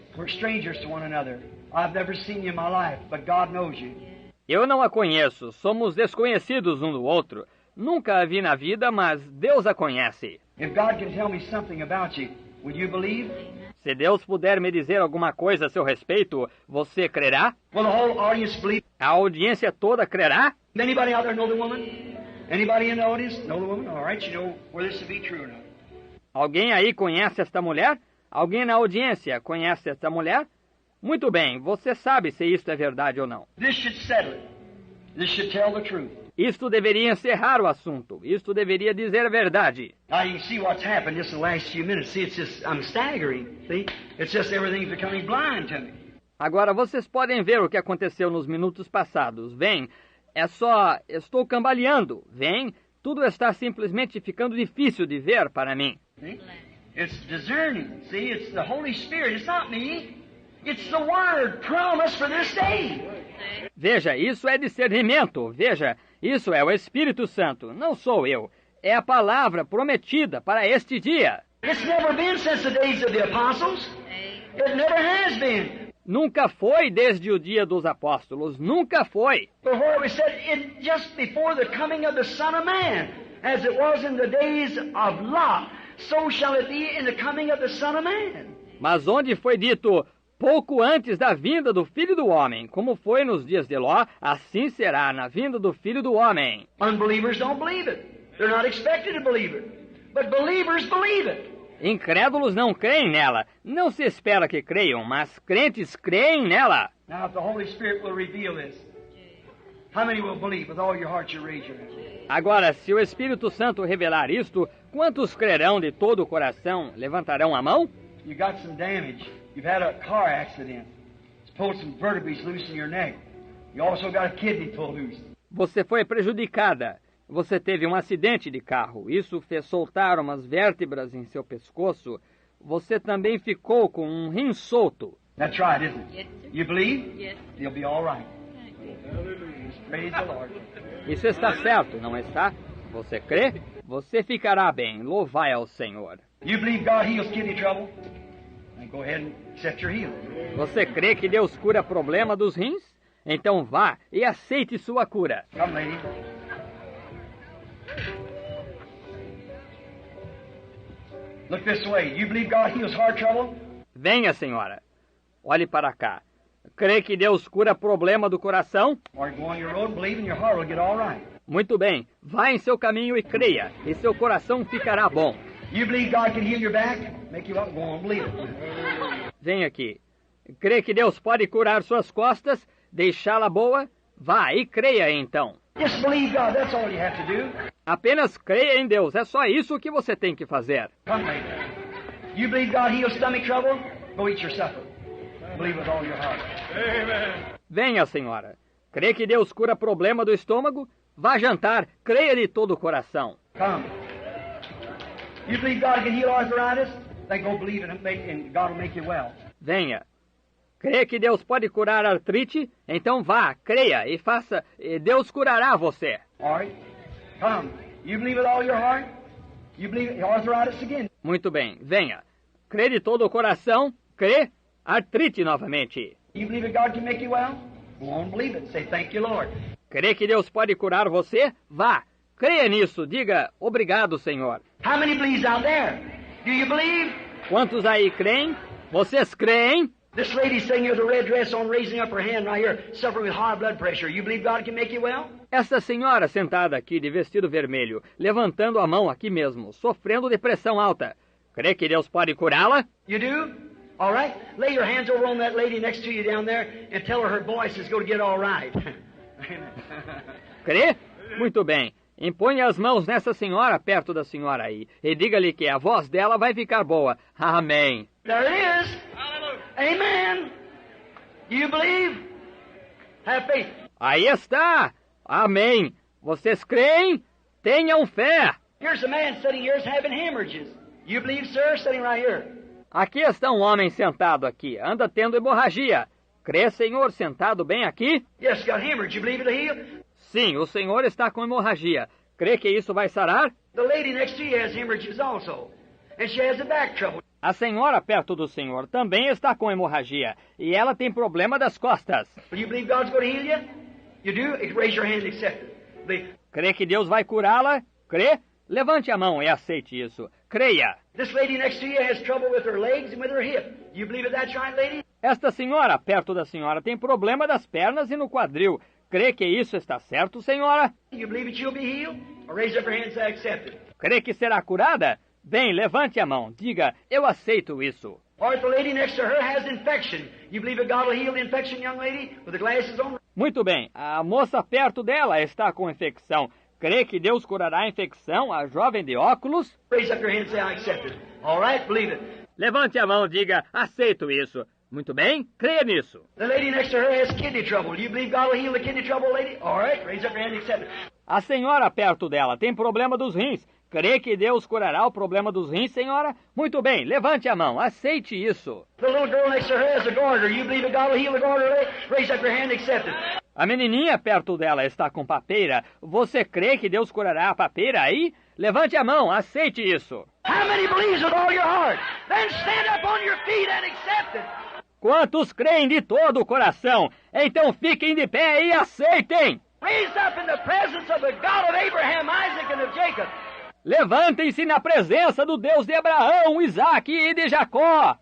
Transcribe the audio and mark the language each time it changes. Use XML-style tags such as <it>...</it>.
<en>We're strangers to one another. I've never seen you in my life, but God knows you.</en> <pt>Eu não a conheço. Somos desconhecidos um do outro. Nunca a vi na vida, mas Deus a conhece.</pt> <en>If God can tell me something about you, will you believe?</en> <pt>Se Deus puder me dizer alguma coisa a seu respeito, você crerá?</pt> <en>Will the whole audience believe?</en> <pt>A audiência toda crerá?</pt> <en>Anybody out there know the woman? Anybody in the audience know the woman? All right, you know whether this to be true or not.</en> <pt>Alguém aí conhece esta mulher? Alguém na audiência conhece esta mulher? Muito bem, você sabe se isto é verdade ou não.</pt> <en>This should settle it. This should tell the truth.</en> <pt>Isto deveria encerrar o assunto. Isto deveria dizer a verdade.</pt> <en>Now you can see what's happened just in the last few minutes. See, it's just, I'm staggering. See, it's just everything's becoming blind to me.</en> <pt>Agora vocês podem ver o que aconteceu nos minutos passados. Vem, estou cambaleando. Vem, tudo está simplesmente ficando difícil de ver para mim.</pt> <en>See? It's discerning. See, it's the Holy Spirit. It's not me. It's the Word promised for this day.</en> <pt>Veja, isso é discernimento. Veja, isso é o Espírito Santo. Não sou eu. É a palavra prometida para este dia.</pt> <en>It's never been since the days of the apostles. It never has been.</en> <pt>Nunca foi desde o dia dos apóstolos. Nunca foi.</pt> <en>Before it was said, just before the coming of the Son of Man, as it was in the days of Lot, so shall it be in the coming of the Son of Man.</en> <pt>Mas onde foi dito pouco antes da vinda do Filho do Homem, como foi nos dias de Ló, assim será na vinda do Filho do Homem.</pt> <en>Unbelievers don't believe it. They're not expected to believe it. But believers believe it.</en> <pt>Incrédulos não creem nela. Não se espera que creiam, mas crentes creem nela.</pt> <en>Now, if the Holy Spirit will reveal this, how many will believe? With all your heart you raise your hand.</en> <pt>Agora, se o Espírito Santo revelar isto, quantos crerão de todo o coração? Levantarão a mão?</pt> <en>You got some damage. You've had a car accident. It's pulled some vertebrae loose in your neck. You also got a kidney pulled loose.</en> <pt>Você foi prejudicada. Você teve um acidente de carro. Isso fez soltar umas vértebras em seu pescoço. Você também ficou com um rim solto.</pt> <en>That's right, isn't it? Yes, sir. You believe? Yes. You'll be all right. Praise the Lord.</en> <pt>Isso está certo, não está? Você crê? Você ficará bem. Louvai ao Senhor.</pt> <en>You believe God heals kidney trouble? Then go ahead and accept your healing.</en> <pt>Você crê que Deus cura problema dos rins? Então vá e aceite sua cura.</pt> <en>Come, lady. Look this way. You believe God heals heart trouble?</en> <pt>Venha, senhora. Olhe para cá. Crê que Deus cura problema do coração?</pt> <en>Or go on your road and believe and your heart will get all right.</en> <pt>Muito bem. Vá em seu caminho e creia, e seu coração ficará bom.</pt> <en>You believe God can heal your back? Make you up, go on, believe it.</en> <pt>Vem aqui. Crê que Deus pode curar suas costas, deixá-la boa? Vá e creia então.</pt> <en>Just believe God, that's all you have to do.</en> <pt>Apenas creia em Deus, é só isso que você tem que fazer.</pt> <en>Come, lady. You believe God heals stomach trouble? Go eat your supper. Believe with all your heart.</en> <pt>Venha, senhora. Crê que Deus cura problema do estômago? Vá jantar, creia de todo o coração.</pt> <en>Come. You believe God can heal arthritis? Then go believe it and God will make you well.</en> <pt>Venha. Crê que Deus pode curar artrite? Então vá, creia e faça, e Deus curará você.</pt> <en>All right? Come. You believe with all your heart? You believe arthritis again?</en> <pt>Muito bem, venha. Crê de todo o coração? Crê? Artrite novamente.</pt> <en>You believe that God can make you well? Go on and believe it. Say, thank you, Lord.</en> <pt>Crê que Deus pode curar você? Vá. Creia nisso. Diga, obrigado, Senhor.</pt> <en>How many believes out there? Do you believe?</en> <pt>Quantos aí creem? Vocês creem?</pt> <en>This lady sitting here with a red dress on, raising up her hand right here, suffering with high blood pressure. You believe God can make you well?</en> <pt>Essa senhora sentada aqui de vestido vermelho, levantando a mão aqui mesmo, sofrendo de pressão alta. Crê que Deus pode curá-la?</pt> <en>You do? All right. Lay your hands over on that lady next to you down there and tell her voice is going to get all right.</en> <pt>Crê? Muito bem. Imponha as mãos nessa senhora perto da senhora aí e diga-lhe que a voz dela vai ficar boa. Amém.</pt> <en>There it is. Amen. You believe? Have faith.</en> <pt>Aí está. Amém. Vocês creem? Tenham fé.</pt> <en>Here's a man sitting here having hemorrhages. You believe, sir? Sitting right here.</en> <pt>Aqui está um homem sentado aqui. Anda tendo hemorragia. Crê, Senhor, sentado bem aqui?</pt> <en>Yes, got hemorrhage. You believe it'll heal?</en> <pt>Sim, o Senhor está com hemorragia. Crê que isso vai sarar?</pt> <en>The lady next to you has hemorrhages also. And she has a back trouble.</en> <pt>A senhora perto do Senhor também está com hemorragia. E ela tem problema das costas.</pt> <en>You believe God's going to heal you? You do? Raise your hand and accept it. Believe.</en> <pt>Crê que Deus vai curá-la? Crê? Levante a mão e aceite isso. creia.</pt> <en>This lady next to you has trouble with her legs and with her hip. You believe that that's right, lady?</en> <pt>Esta senhora, perto da senhora, tem problema das pernas e no quadril. Crê que isso está certo, senhora?</pt> <en>You believe that you'll be healed? Or raise up your hand and say, I accept it.</en> <pt>Crê que será curada? Bem, levante a mão. Diga, eu aceito isso.</pt> <en>Or if the lady next to her has infection, you believe that God will heal the infection, young lady, with the glasses on?</en> <pt>Muito bem, a moça perto dela está com infecção. Crê que Deus curará a infecção, a jovem de óculos?</pt> <en>Raise up your hand and say, I accept it. All right, believe it.</en> <pt>Levante a mão, diga, aceito isso. Muito bem, creia nisso.</pt> <en>The lady next to her has kidney trouble. You believe God will heal the kidney trouble, lady? All right, raise up your hand and accept it.</en> <pt>A senhora perto dela tem problema dos rins. Crê que Deus curará o problema dos rins, senhora? Muito bem, levante a mão, aceite isso.</pt> <en>The little girl next to her has a goiter. You believe that God will heal the goiter, lady? Raise up your hand and accept it.</en> <pt>A menininha perto dela está com papeira. Você crê que Deus curará a papeira aí? Levante a mão, aceite isso.</pt> <en>How many believes with all your heart? Then stand up on your feet and accept it.</en> <pt>Quantos creem de todo o coração? Então fiquem de pé e aceitem.</pt> <en>Raise up in the presence of the God of Abraham, Isaac, and of Jacob.</en> <pt>Levantem-se na presença do Deus de Abraão, Isaque e de Jacó.</pt>